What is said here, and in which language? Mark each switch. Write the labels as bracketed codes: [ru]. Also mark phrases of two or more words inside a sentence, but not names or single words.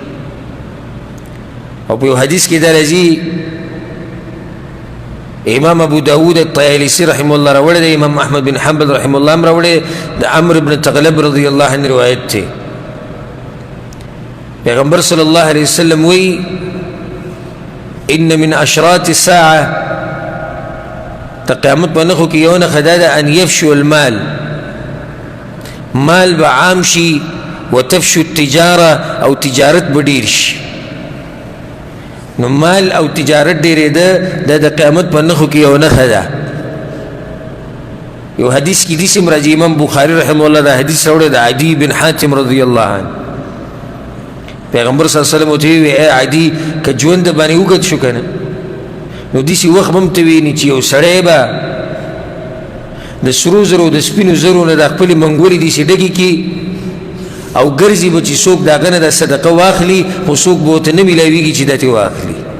[ps] او په یو حدیث کې دا راځي، امام ابو داود الطیالسی [ar] رحمه الله [ps] راوړی دی، امام احمد بن حنبل [ar] رحمه الله [ps] هم راوړی، د عمرو بن تغلب [ar] رضی الله عنه [ps] روایت دی. [ar] پیغمبر صلی الله علیه وسلم وی ان من اشراط الساعه، [ps] د قیامت په نښو کې یو نښه دا ده [ar] ان یفشو المال، [ps] مال به عام شي، [ar] وتفشو التجاره، [ps] او تجارت به ډېر شي. نو مال او تجارت ډېرېده دا د قیامت په نښو کې یو نښه ده. یو حدیث کې داسې هم راځي، امام بخاري [ar] رحمه الله [ps] دا حدیث راوړی د عدي بن حاتم [ar] رضی الله عنه. [ps] پیغمبر [ar] صلی الله علیه وسلم [ps] ورته وویل ای عدي که ژوند د باندې اوږد شو که نه، نو داسې وخت به هم ته ویني چې یو سړی به د سرو زرو د سپینو زرو نه د خپلې منګولې داسې ډکې کړي او ګرځي به چې څوک د هغه نه د صدقه واخلي، خو څوک به ورته نه میلاویږي چې دا ترې واخلي.